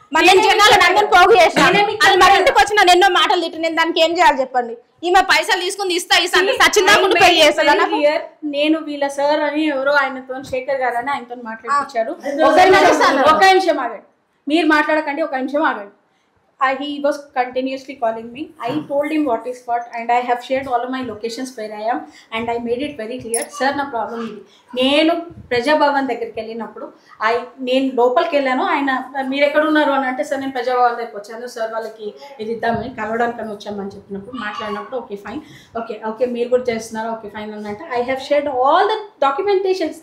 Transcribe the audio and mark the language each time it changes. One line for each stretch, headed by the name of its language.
Telugu: మరి నేను జనాలు నన్ను పోగు చేసిన అది మరి ఇంటికి వచ్చిన ఎన్నో మాటలు తిట్టి నేను దానికి ఏం చేయాలి చెప్పండి? ఈమె పైసలు తీసుకుని ఇస్తా సచిన్ పెళ్లి చేస్తాను. నేను వీళ్ళ సార్ అని ఎవరో ఆయనతో శేఖర్ గారు అని ఆయనతో మాట్లాడించారు. ఒక నిమిషం ఆగండి, మీరు మాట్లాడకండి, ఒక నిమిషం ఆగండి.
English: He was continuously calling me. I told him what is what and I have shared all of my locations where I am and I made it very clear.
Telugu: Sir, na problem idi. నేను ప్రజాభవన్ దగ్గరికి వెళ్ళినప్పుడు నేను లోపలికి వెళ్ళాను. ఆయన మీరు ఎక్కడ ఉన్నారు అని అంటే సార్ నేను ప్రజాభవన్ దగ్గరికి వచ్చాను సార్, వాళ్ళకి ఇది ఇద్దామని కలవడానికి వచ్చామని చెప్పినప్పుడు మాట్లాడినప్పుడు ఓకే ఫైన్, ఓకే మీరు కూడా చేస్తున్నారు, ఓకే ఫైన్ అని అంటే
English: I have shared all the documentations.